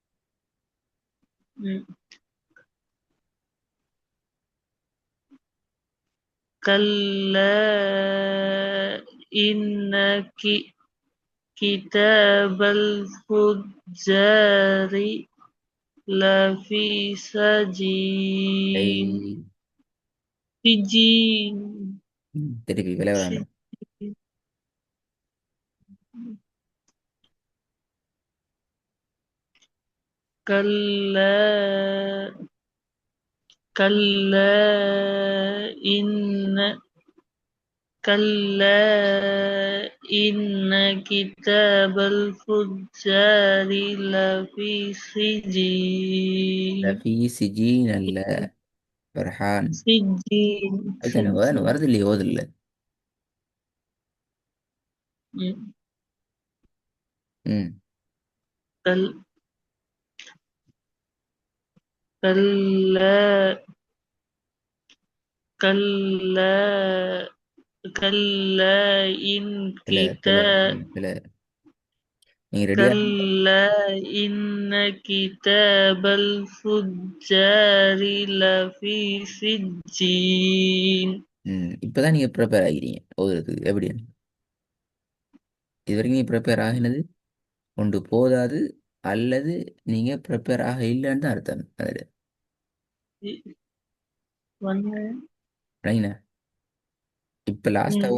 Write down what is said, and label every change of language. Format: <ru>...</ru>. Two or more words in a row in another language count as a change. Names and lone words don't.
<ar>كلا إن كتاب الفجار لفي سجين سجين</ar> <ta>திருப்பி விளையாடாம</ta> <ar>كلا كلا إن كتاب الفجار لفي سجين في سجين فرحان. سجين</ar> <ta>அதுதானே வருது இல்லையா ஓது இல்லை. ம். ம்.</ta> <ar>கல் كلا كلا كلا إن</ar> <ta>பிழை பிழை ம், பிழை. நீங்க ரெடியா?</ta> <ar>كلا إن كتاب الفجار لفي سجين.</ar> <ta>இப்பதான் நீங்க ப்ரிப்பேர் ஆகிறீங்க ஓதுறதுக்கு எப்படி? இது வரைக்கும் நீங்க ப்ரிப்பேர் ஆகினது ஒன்று போதாது, அல்லது நீங்க ப்ரிப்பேர் ஆக இல்லைன்னு தான் அர்த்தம் அதில். ஒன்று. ரைனா, இப்போ லாஸ்ட்டாக</ta>